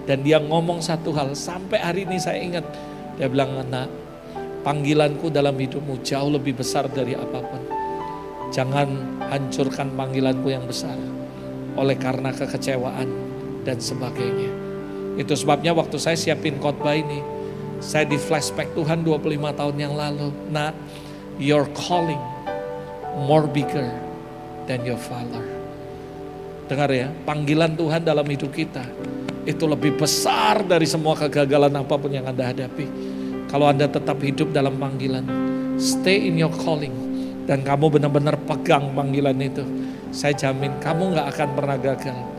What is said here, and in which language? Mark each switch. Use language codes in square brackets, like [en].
[id] Dan dia ngomong satu hal, sampai hari ini saya ingat. Dia bilang, anak, panggilanku dalam hidupmu jauh lebih besar dari apapun. Jangan hancurkan panggilanku yang besar oleh karena kekecewaan dan sebagainya. Itu sebabnya waktu saya siapin khotbah ini, saya di flashback Tuhan 25 tahun yang lalu. [en] Nah, your calling more bigger than your father. [id] Dengar ya, panggilan Tuhan dalam hidup kita itu lebih besar dari semua kegagalan apapun yang Anda hadapi. Kalau Anda tetap hidup dalam panggilan, [en] stay in your calling, [id] dan kamu benar-benar pegang panggilan itu, saya jamin kamu gak akan pernah gagal.